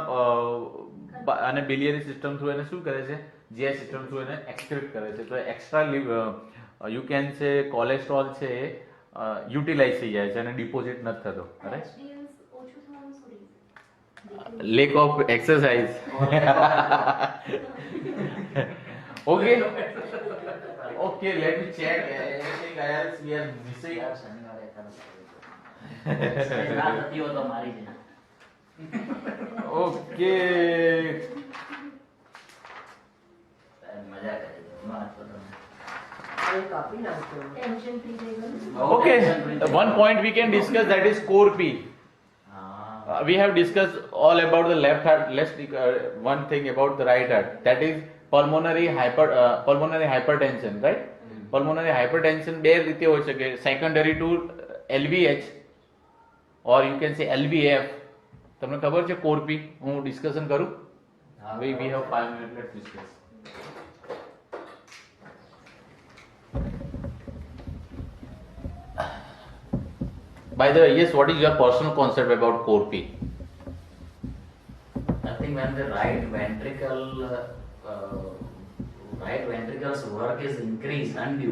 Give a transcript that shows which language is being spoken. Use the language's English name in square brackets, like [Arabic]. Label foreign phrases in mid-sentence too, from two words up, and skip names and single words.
[Gujarati] અને [English] biliary system through [Gujarati] એને શું કરે છે [English] GI system through [Gujarati] એને એક્સક્રીટ કરે છે તો [English] extra you can say cholesterol [Gujarati] છે યુટિલાઇઝ થઈ જાય છે અને ડિપોઝિટ નથી થતો [English] right lack of exercise okay Okay, let me check anything else we are missing. Okay. Okay, one point we can discuss that is core P. We have discussed all about the left heart. Let's one thing about the right heart. That is pulmonary hypertension, right? Pulmonary hypertension [Gujarati] બે રીતે હોઈ શકે [English] secondary to LVH or you can say LVF. [Gujarati] તમને ખબર છે કોર પી હું ડિસ્કશન કરું [English] we have 5 minutes, let's discuss. By the way, yes, what is your personal concept about core P? I think when the right ventricle's work is increased undue,